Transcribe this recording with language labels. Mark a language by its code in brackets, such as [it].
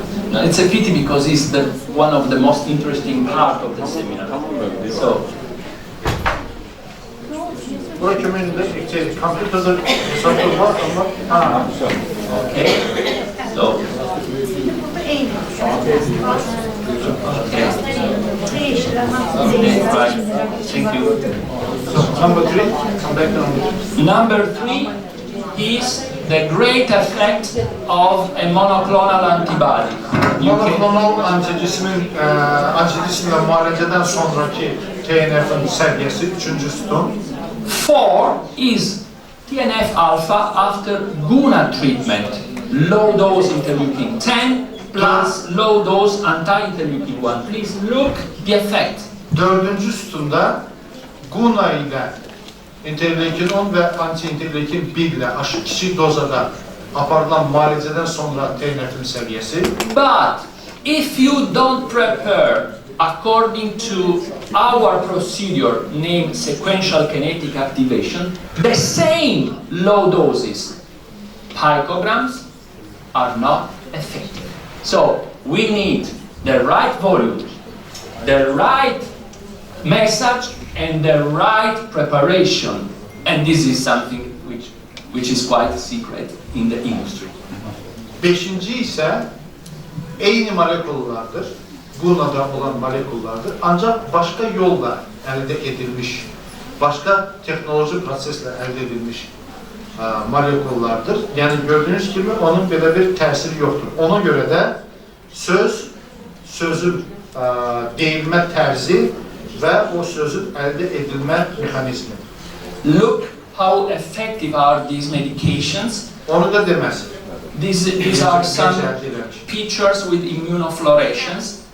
[en] No, it's a pity because it's one of the most interesting part of the seminar. So, [az] Bura köməyində kompüterdə hesabı var ama [en] okay. So, right. Thank you. so, number 3, come back to number 3. Number 3 is the great effect of a monoclonal antibody. [az] Monoklonal anticismlə müalicədən sonraki TNF-in səviyyəsi, üçüncü sütun. [en] 4 is TNF alpha after GUNA treatment, low dose interleukin 10 plus low dose anti-interleukin 1. Please look the effect. [az] Dördüncü sütunda GUNA ilə interleukin 10 və anti-interleukin 1 ilə kiçik dozada aparılan müalicədən sonra TNF-in səviyyəsi. [en] But if you don't prepare according to our procedure named sequential kinetic activation, the same low doses, picograms, are not effective. So we need the right volume, the right message, and the right preparation. And this is something which is quite secret in the industry. [az] Beşinci isə eyni molekullardır, GUNA'da olan molekullardır, [tr] ancak başka yolla [az] əldə edilmiş, [tr] başka teknoloji [az] proseslə əldə edilmiş molekullardır. [tr] Yani gördüğünüz gibi [az] onun belə bir təsiri yoxdur. Ona görə də sözün deyilmə tərzi və o sözün əldə edilmə mexanizmi. [en] Look how effective are these medications. [az] Onu da deməz. [en] These are some pictures with immunofluorescence.